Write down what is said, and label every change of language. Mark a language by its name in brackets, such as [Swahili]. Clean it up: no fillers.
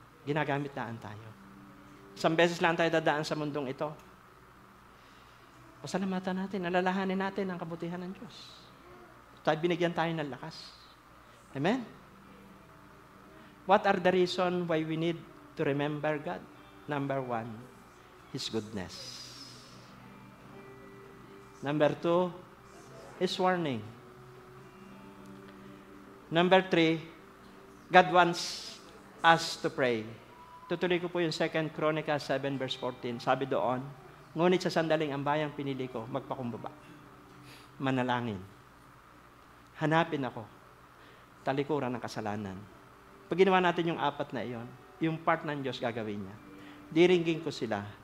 [Filipino] Ginagamit daan tayo. Isang beses lang tayo dadaan sa mundong ito. Pasalamatan natin, alalahanin natin ang kabutihan ng Diyos. Tayo binigyan tayo ng lakas. Amen? [English] What are the reason why we need to remember God? Number 1, His goodness. Number 2, His warning. Number 3, God wants us to pray. [Filipino] Tutuloy ko po yung 2 Chronicles 7 verse 14. Sabi doon, ngunit sa sandaling ang bayang pinili ko, magpakumbaba. Manalangin. Hanapin ako. Talikuran ng kasalanan. Pag ginawa natin yung 4 na iyon, yung part ng Diyos gagawin niya. Diringgin ko sila.